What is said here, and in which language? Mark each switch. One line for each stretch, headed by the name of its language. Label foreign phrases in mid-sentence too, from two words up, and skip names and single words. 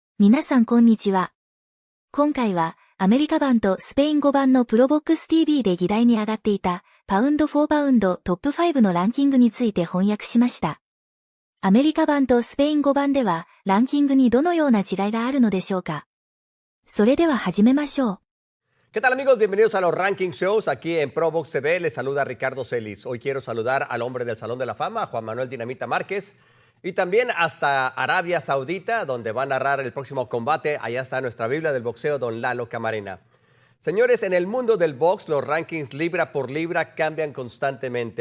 Japanese: 皆さんこんにちは。今回はアメリカ版とスペイン語版のProBox TVで議題に上がっていたパウンド4パウンドトップ5のランキングについて翻訳しました。アメリカ版とスペイン語版ではランキングにどのような違いがあるのでしょうか。それでは始めましょう。
Spanish: ¿Qué tal amigos? Bienvenidos a los
English: Ranking Shows
Spanish: aquí en ProBox TV. Les saluda Ricardo Celis. Hoy quiero saludar al hombre del Salón de la Fama, Juan Manuel Dinamita Márquez. Y también hasta Arabia Saudita, donde va a narrar el próximo combate. Allá está nuestra Biblia del boxeo, don Lalo Camarena. Señores, en el mundo del box, los rankings libra por libra cambian constantemente.